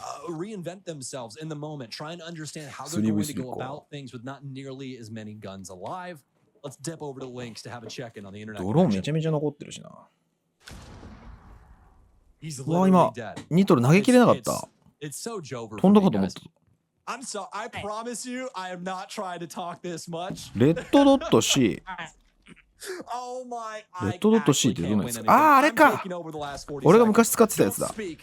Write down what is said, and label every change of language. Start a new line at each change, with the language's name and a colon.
English: reinvent themselves in the moment, try and understand how they're going to go about things with not nearly as many guns alive. Let's dip over to Lynx to have a check-in on the internet.
Japanese: ドローンめちゃめちゃ残ってるしな。
English: He's
Japanese: うわ、今、ニトル投げきれなかった。
English: It's so Jover.
Japanese: 飛んだかと思った。
English: I'm so. I promise you, I am not trying to talk this much.
Japanese: レッドドット C。
English: Oh my.
Japanese: レッドドット C ってどんなやつ？ああ、あれか。俺が昔使ってたやつだ。